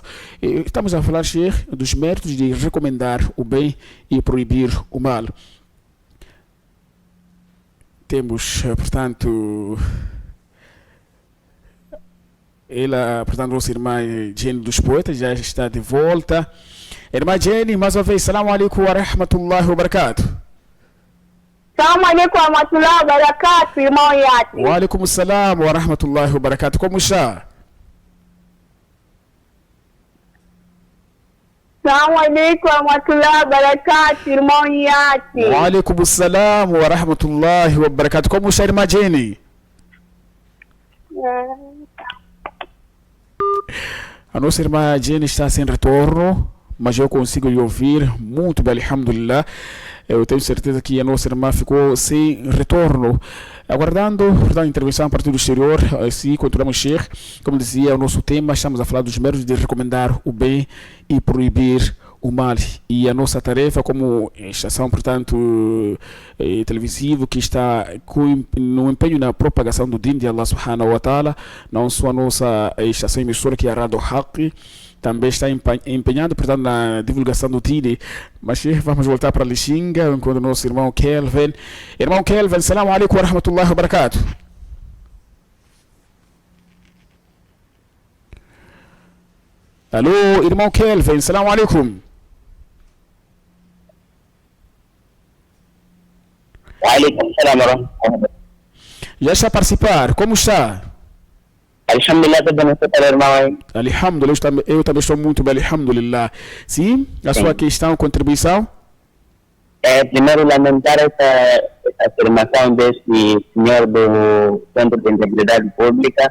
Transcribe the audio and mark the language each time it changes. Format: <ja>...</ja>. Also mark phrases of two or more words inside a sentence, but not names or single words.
<pt>Estamos a falar, Sheikh, dos méritos de recomendar o bem e proibir o mal. Temos, portanto, ela, portanto, nossa irmã Jenny dos Poetas já está de volta. Irmã Jenny, mais uma vez,</pt> <ar>السلام عليكم ورحمة الله وبركاته. السلام عليكم ورحمة الله وبركاته, irmão Yat. وعليكم السلام ورحمة الله وبركاته.</ar> <pt>Como está?</pt> <ar>السلام عليكم ورحمة الله وبركاته, irmão Yat. وعليكم السلام ورحمة الله وبركاته.</ar> <pt>Como está, irmã Jenny? A nossa irmã Jenny está sem retorno, mas eu consigo lhe ouvir muito bem, alhamdulillah. Eu tenho certeza que a nossa irmã ficou sem retorno. Aguardando, portanto, a intervenção a partir do exterior, assim continuamos, Sheikh. Como dizia, o nosso tema, estamos a falar dos méritos de recomendar o bem e proibir o mal. E a nossa tarefa como estação, portanto, televisiva, que está no empenho na propagação do Din de</pt> <ar>الله سبحانه وتعالى,</ar> <pt>não só a nossa estação emissora, que é a Rádio Haq, também está empenhado, portanto, na divulgação do Tini. Mas vamos voltar para Lixinga, enquanto o nosso irmão Kelvin. Irmão Kelvin,</pt> <ar>السلام عليكم ورحمة الله وبركاته.</ar> <pt>Alô, irmão Kelvin,</pt> <ar>سلام عليكم. عليكم السلام ورحمة الله.</ar> <pt>Já está a participar, como está? Alhamdulillah, tudo bem, você tá, irmão? Alhamdulillah, eu também estou muito bem, alhamdulillah. Sim, a sua questão, contribuição? Primeiro, lamentar essa afirmação desse senhor do Centro de Integridade Pública.</pt>